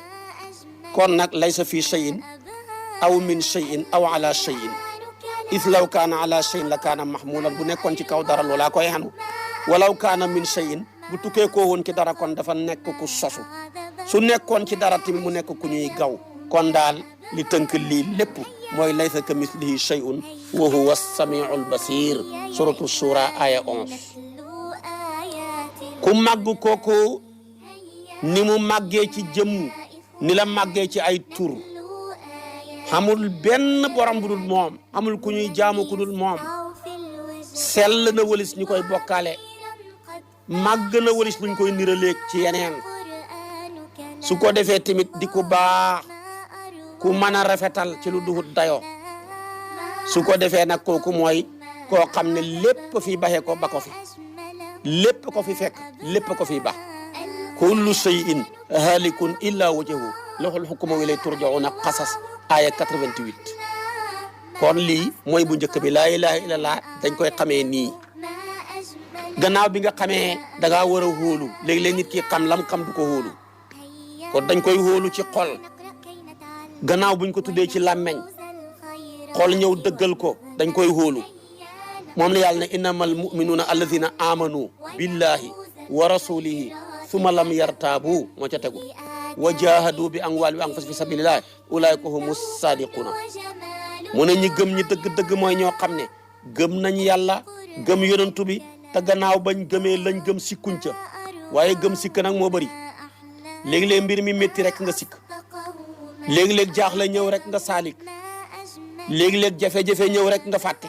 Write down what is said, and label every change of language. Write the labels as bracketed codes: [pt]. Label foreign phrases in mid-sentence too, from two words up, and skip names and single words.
[wo] kon nag [ar] ليس في شيء أو من شيء أو على شيء إذ لو كان على شيء لكان محمولا [wo] bu nekkoon ci kaw dara loolaa koy xanu [ar] ولو كان من شيء [wo] bu tukkee koo woon ci dara kon dafa nekk ku sosu su nekkoon ci dara tamit mu nekk ku ñuy gaw. kon daal li tënk lii lépp mooy [ar] ليس كمثله شيء وهو السميع البصير سورة الشورى آية 11. [wo] ku màgg kooku ni mu màggee ci jëmm ni la màggee ci ay tur xamul benn borom bu dul moom amul ku ñuy jaamu ku dul moom. sell na wëlis ñu koy bokkaale màgg na wëlis luñ koy niraleeg ci yeneen. su ko defee tamit di ku baax ku mën a rafetal ci lu duhut dayoo. su ko defee nag kooku mooy koo xam ne lépp fi baxee ko ba ko fi lépp ko fi fekk lépp ko fi bax. [ar] كل شيء هالك إلا وجهه له الحكم وإليه ترجعون القصص آية 88. [wo] kon lii mooy bu njëkk bi [ar] لا إله إلا الله [wo] dañ koy xamee nii. gannaaw bi nga xamee da ngaa war a hóolu léeg-léeg nit ki xam lam xam du ko hóolu. kon dañ koy hóolu ci xol gannaaw buñ ko tuddee ci làmmeñ xol ñëw dëggal ko dañ koy hóolu. moom la yàlla ne [ar] إنما المؤمنون الذين آمنوا بالله ورسوله ثم لم يرتابوا [wo] moo ca tegu [ar] وجاهدوا بأموالهم وأنفسهم في سبيل الله أولئك هم الصادقون. [wo] mu ne ñi gëm ñi dëgg-dëgg mooy ñoo xam ne gëm nañ yàlla gëm yonantu bi te gannaaw bañ gëmee lañ gëm sikkuñ ca waaye gëm sikk nag moo bëri. léegi-léeg mbir mi métti rek nga sikk léegi-léeg jaaxle ñëw rek nga saalik léegi-léeg jafe-jafe ñëw rek nga fàtte.